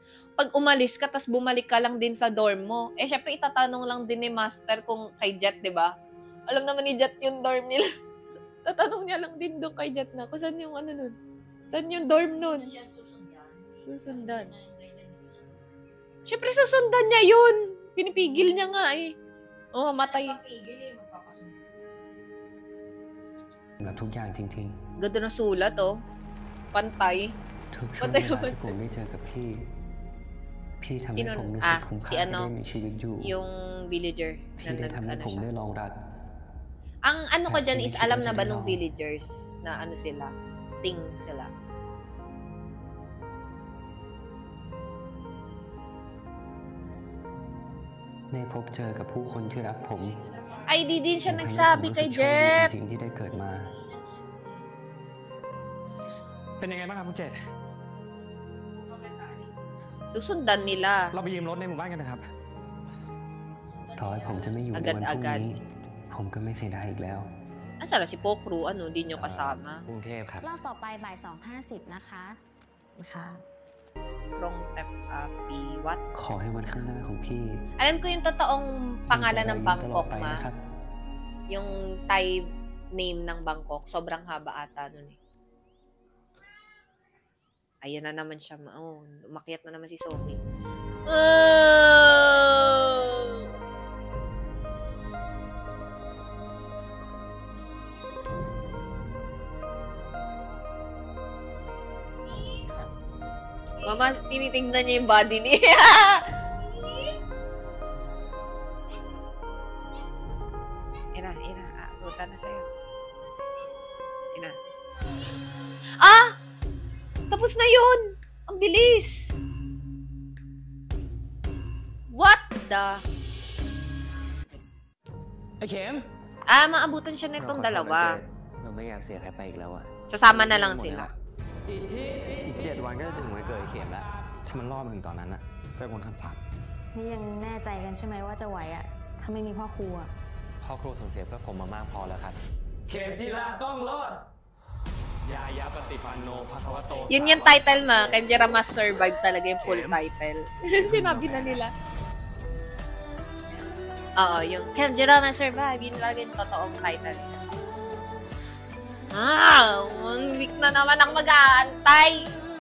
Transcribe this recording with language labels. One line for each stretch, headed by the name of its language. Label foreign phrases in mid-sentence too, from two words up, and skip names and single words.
Filipino: Pag umalis ka, tas bumalik ka lang din sa dorm mo, syempre itatanong lang din ni Master kung kay Jet, di ba? Alam naman ni Jet yung dorm nila. Tatanong niya lang din doon kay Jet na, kung saan yung nun? Saan yung dorm nun? Susundan. Syempre susundan niya yun. Pinipigil niya nga eh. Matay.
Thai: แบบทุกอย่างจริง
Filipino: Ganda ng sulat, Pantay.
Thai: ๆ ทุกช่วงเวลาที่ผมได้เจอกับพี่ทำให้ผมรู้สึกคุ้มค่าที่ได้มีชีวิตอยู่
Filipino: Yung villager.
Thai: พี่ได้ทำให้ผมได้ลองรัก
Filipino: Ang ano ko dyan is alam na ba nung villagers na ano sila? Ting sila. Ay, di din siya nagsabi kay Jet.
Thai: จริงๆที่ได้เกิดมา เป็นยังไงบ้างครับคุณเจษ
Filipino: Susundan nila.
Thai: เราไปยืมรถในหมู่บ้านกันนะครับ ต่อให้ผมจะไม่อยู่ในวันพรุ่งนี้ผมก็ไม่เสียดายอีกแล้ว
Filipino: Asa na si Pokru? Ano, di nyo kasama?
Thai: กรุงเทพครับ รอบต่อไปบ่าย 2:50 นะคะค่ะ
Filipino: Krong Tep Api. What?
Thai: ขอให้วันข้างหน้าของพี่
Filipino: Alam ko yung totoong pangalan ng Bangkok,
Thai: ไป
Filipino: ma.
Thai: นะครับ
Filipino: Yung
English: Thai name
Filipino: ng Bangkok. Sobrang haba ata nun eh. Ayan na naman siya. Umakyat na naman si Sophie. Mama, tinitingnan niya yung body niya. Ira. Puta na sa'yo. Ina. Tapos na yun! Ang bilis!
English: What the?
Thai: ไอ้เข็ม
Filipino: Maabutan siya nitong dalawa.
Thai: เราไม่อยากเสียใครไปอีกแล้วอะ
Filipino: Sasama na lang sila.
Thai: อีก7 วันก็จะถึงวันเกิดเข็มแล้ว ถ้ามันรอดมาถึงตอนนั้นอะก็คงทำผ่าน นี่ยังแน่ใจกันใช่ไหมว่าจะไหวอ่ะ ถ้าไม่มีพ่อครูอ่ะ พ่อครูสูญเสียเพื่อผมมามากพอแล้วครับ เข็มจีราต้องรอด
Pali: ยาปฏิปันโนภควโต
Filipino: Yun yung title, ma. Kenjira
English: must survive
Filipino: talaga yung
English: full title.
Filipino: Sinabi na nila. Oo, yung Kenjira
English: must survive.
Filipino: Yun talaga yung totoong title. 1 week na naman ako mag-aantay.